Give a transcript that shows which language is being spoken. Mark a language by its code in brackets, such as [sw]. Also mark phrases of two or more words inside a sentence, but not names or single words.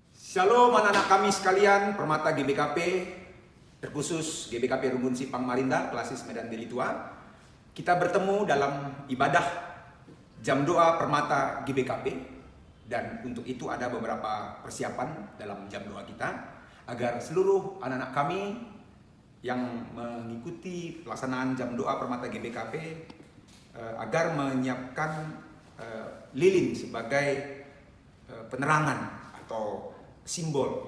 [id] Shalom anak-anak kami sekalian, Permata GBKP, terkhusus GBKP Rumbun Sipang Marinda, Klasis Medan Deli Tua. Kita bertemu dalam ibadah jam doa Permata GBKP, dan untuk itu ada beberapa persiapan dalam jam doa kita agar seluruh anak-anak kami yang mengikuti pelaksanaan jam doa Permata GBKP agar menyiapkan lilin sebagai penerangan atau simbol.